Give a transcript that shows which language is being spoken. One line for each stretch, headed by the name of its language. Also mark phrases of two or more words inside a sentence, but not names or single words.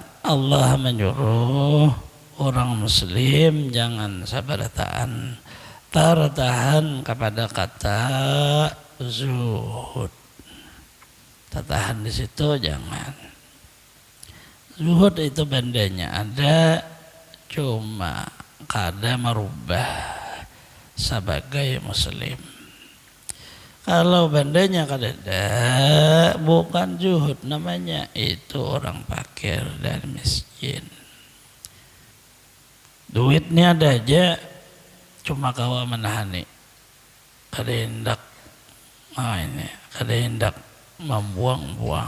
Indonesian: Allah menyuruh orang muslim jangan tertahan kepada kata zuhud.
Banjar: Tertahan di situ jangan. Zuhud itu bandanya ada cuma kada merubah sebagai muslim. Kalau bandanya kada ada, bukan zuhud namanya, itu orang fakir dan miskin. Duitnya ada aja, cuma kawa menahani. Kada hendak, kada hendak membuang-buang.